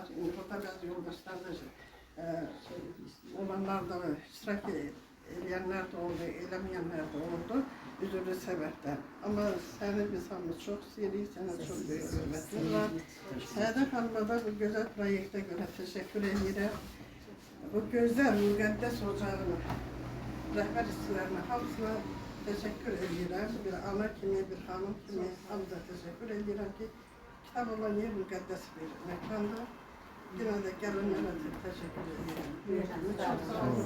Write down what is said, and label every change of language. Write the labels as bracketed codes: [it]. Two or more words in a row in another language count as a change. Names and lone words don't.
[tr] Burada bazı yoldaşlar da olanlar da iştirak edenler de oldu, eylemeyenler de oldu. Üzüldü sebepten. Ama seni biz hamımız çok seviyoruz, sana çok büyük hürmetimiz var. Saadet Hanım'a da bu güzel projekte göre teşekkür ederim. Bu güzel, [az] müqəddəs ocağını, rəhbər işçilərinə hamısına teşekkür edirəm. Bir ana kimi, bir hanım kimi hamıza teşekkür edirəm ki, kitab olan yer müqəddəs bir məkandır. Yine de gələnlərə teşekkür edirəm. [tr] Çok sağ olun.